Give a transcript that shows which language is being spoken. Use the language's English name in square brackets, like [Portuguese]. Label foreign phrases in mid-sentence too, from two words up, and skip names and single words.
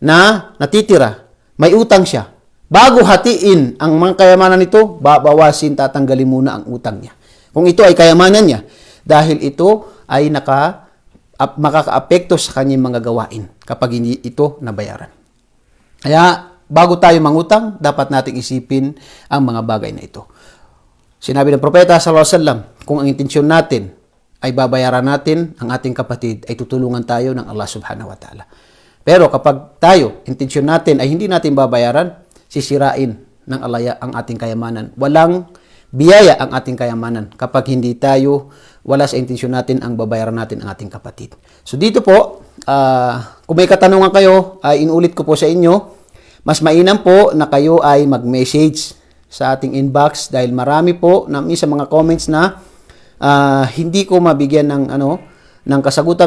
[Filipino] na natitira, may utang siya. Bago hatiin ang mga kayamanan nito, babawasin, tatanggalin muna ang utang niya. Kung ito ay kayamanan niya, dahil ito ay makakaapekto sa kanyang mga gawain kapag hindi ito nabayaran. Kaya, bago tayo mangutang, dapat nating isipin ang mga bagay na ito. Sinabi ng propeta [Arabic] صلى الله عليه وسلم, [Filipino] kung ang intensyon natin ay babayaran natin ang ating kapatid, ay tutulungan tayo ng Allah [Arabic] سبحانه وتعالى. [Filipino] Pero kapag tayo, intensyon natin ay hindi natin babayaran, sisirain ng Allah ang ating kayamanan. Walang biyaya ang ating kayamanan kapag hindi tayo, wala sa intensyon natin ang babayaran natin ang ating kapatid. So dito po, kung may katanungan kayo, ay inulit ko po sa inyo, mas mainam po na kayo ay mag-message sa ating inbox dahil marami po na sa mga comments na hindi ko mabigyan ng kasagutan.